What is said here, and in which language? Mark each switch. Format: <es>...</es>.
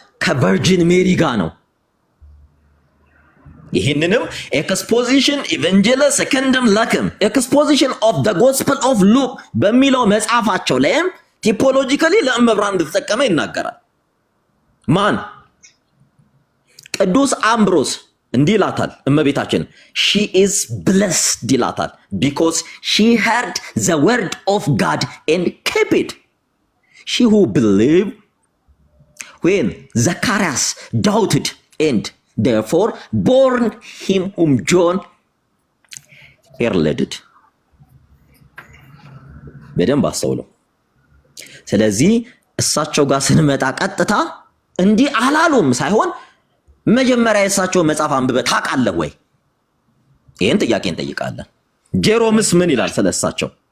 <am>ከቨርጂን ሜሪ ጋር ነው። ይህንንም ኤክስፖዚሽን ኢቫንጀለስ ሰከንደም ላክም ኤክስፖዚሽን ኦፍ ዘ ጎስፐል ኦፍ ሉክ በሚለው መጽሐፋቸው ላይም ቲፖሎጂካሊ ለእመብራን እንደተጠቀመ ይናገራል። ማን? ቅዱስ አምብሮስ እንዲህ ይላታል እመቤታችን</am> <en>she is blessed</en> <am>ይላታል</am> <en>because she heard the word of God and kept it. She who believed when Zacharias doubted and therefore born him whom John heralded.</en> <am>በደንብ አስተውለው። ስለዚህ እሳቸው ጋር ስንመጣ ቀጥታ እንዲህ አላሉም ሳይሆን መጀመሪያ የእሳቸውን መጽሐፍ አንብበህ ታውቃለህ ወይ? ይህን ጥያቄ እንጠይቃለን። ጄሮምስ ምን ይላል ስለሳቸው?</am>